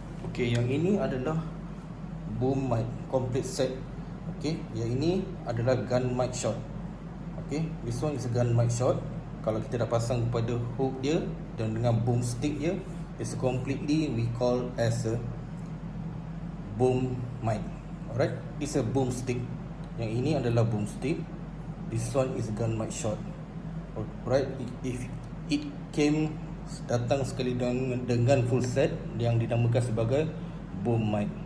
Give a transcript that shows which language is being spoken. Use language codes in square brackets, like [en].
[ms] Okay, yang ini adalah boom mic complete set. Okay, yang ini adalah gun mic shot. [en] Okay, this one is a gun mic shot. [ms] Kalau kita dah pasang kepada hook dia dan dengan boom stick dia, [en] it's completely we call as a boom mic. Alright, this is a boom stick. [ms] Yang ini adalah boom stick. [en] This one is gun mic shot. [ms] Alright, [en] if it came [ms] datang sekali dengan full set yang dinamakan sebagai boom mic.